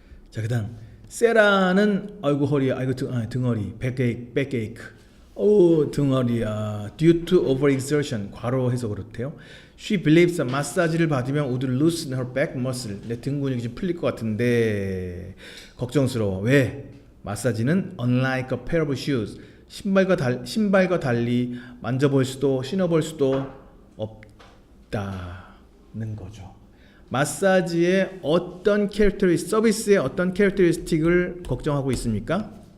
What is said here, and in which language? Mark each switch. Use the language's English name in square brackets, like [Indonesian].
[Korean] 자, 그다음 세라는 아이고 허리야, 아이고 등허리, 백에이크. 등허리야. [English] Due to overexertion, [Korean] 과로해서 그렇대요. [English] She believes [Korean] 마사지를 받으면 [English] would loosen her back muscle. [Korean] 내 등 근육이 좀 풀릴 것 같은데 걱정스러워. 왜? 마사지는 [English] unlike a pair of shoes. [Korean] 신발과 달리 만져볼 수도 신어볼 수도 없다는 거죠. 마사지의 어떤 서비스의 어떤 캐릭터리스틱을 걱정하고 있습니까?